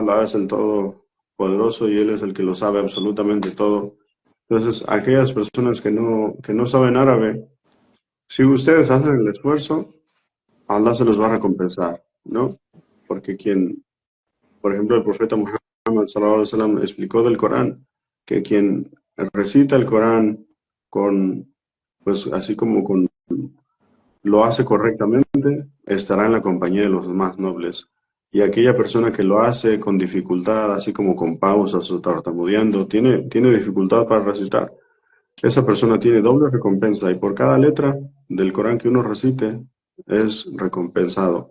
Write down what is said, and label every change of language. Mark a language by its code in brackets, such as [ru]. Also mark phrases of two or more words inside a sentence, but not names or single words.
[es] Allah es el Todopoderoso y Él es el que lo sabe absolutamente todo. Entonces, aquellas personas que no saben árabe, si ustedes hacen el esfuerzo, Allah se los va a recompensar, ¿no? Porque por ejemplo, el profeta Muhammad [ar] صلى الله عليه وسلم [es] explicó del Corán que quien recita el Corán con, pues así como lo hace correctamente, estará en la compañía de los más nobles. Y aquella persona que lo hace con dificultad, así como con pausas o tartamudeando, tiene dificultad para recitar, esa persona tiene doble recompensa y por cada letra del Corán que uno recite es recompensado.